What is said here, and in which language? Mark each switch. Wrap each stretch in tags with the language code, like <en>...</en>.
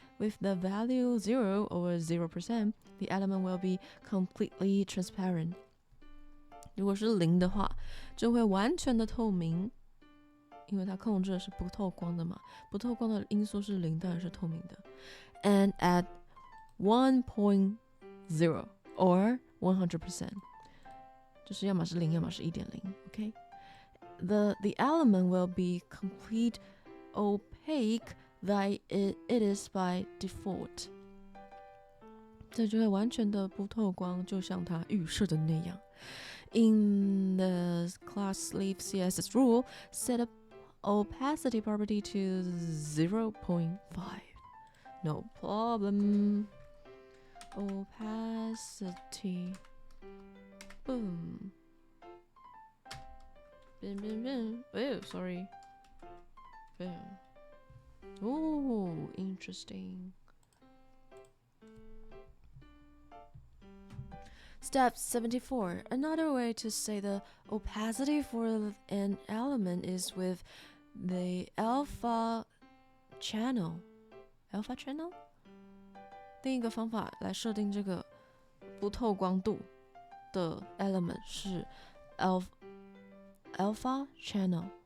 <en>With the value 0 or 0%, the element will be completely transparent.</en> <zh>如果是0的话，就会完全的透明，因为它控制的是不透光的嘛，不透光的因素是0，当然是透明的。</zh> <en>And at 1.0 or 100%.</en> <zh>就是要么是0，要么是1.0 ，OK？</zh> <en>the element will be complete opaque that it is by default.</en> <zh>这就会完全的不透光，就像它预设的那样。</zh> <en>In the class sleeve CSS rule, set up opacity property to 0.5. No problem. Opacity. Boom. Bim, bim, bim. Oh, sorry. Boom. Oh, interesting. Step 74. Another way to say the opacity for an element is with the alpha channel. Alpha channel?</en> <zh>另一个方法来设定这个不透光度的 element 是 alpha channel.</zh>